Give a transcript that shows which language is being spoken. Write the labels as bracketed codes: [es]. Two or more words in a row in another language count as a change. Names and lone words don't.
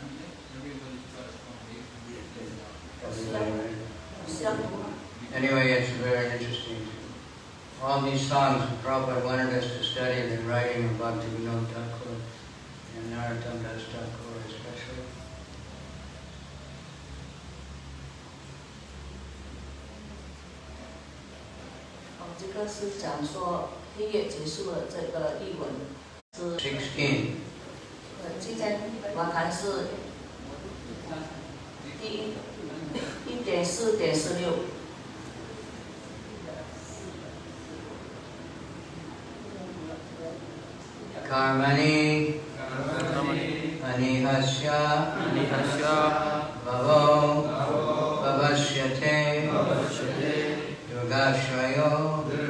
[en] Everybody's corresponding. Anyway, it's very interesting. All these songs, Prabhupada wanted us to study the writing of Bhaktivinoda Thakur and Narottam Das Thakur especially. [zh] Oh, 这个是讲说黑夜结束了，这个译文是 16. 今天晚谈是第1.4.16。 [sa] कर्माणि अनीहस्य भवो भवस्यते दुर्गाश्रयो